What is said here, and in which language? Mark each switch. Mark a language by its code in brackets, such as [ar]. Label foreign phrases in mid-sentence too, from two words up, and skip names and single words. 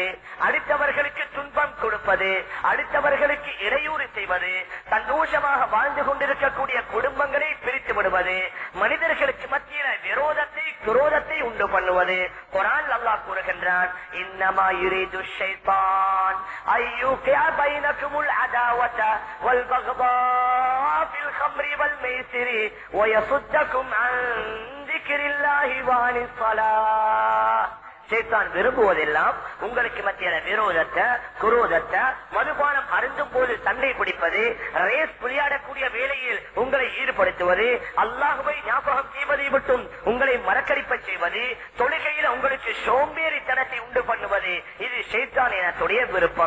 [ta] அடுத்தவர்களுக்கு துன்பம் கொடுப்பது, அடுத்தவர்களுக்கு இடையூறு செய்வது, சந்தோஷமாக வாழ்ந்து கொண்டிருக்கக்கூடிய குடும்பங்களை பிரித்து விடுவது, மனிதர்களுக்கு மத்தியில விரோதத்தை, குரோதத்தை உண்டு பண்ணுவது. குர்ஆன் அல்லாஹ் கூறுகின்றான், [ar] إنما يريد الشيطان أن يوقع بينكم العداوة والبغضاء في الخمر والميسر ويصدكم عن ذكر الله وعن الصلاة. [ta] ஷைத்தான் விரும்புவதெல்லாம் உங்களுக்கு மத்திய விரோதத்தை, குரோதத்தை, மதுபானம் அருந்தும் போது சண்டை பிடிப்பது, ரேஸ் விளையாடக்கூடிய வேளையில் உங்களை ஈடுபடுத்துவது, அல்லாஹ்வை ஞாபகம் செய்வதை விட்டும் உங்களை மறக்கடிப்ப செய்வது, தொழுகையில உங்களுக்கு சோம்பேறித்தனத்தை உண்டு பண்ணுவது, இது ஷைத்தான் இனத்துடைய விருப்பம்.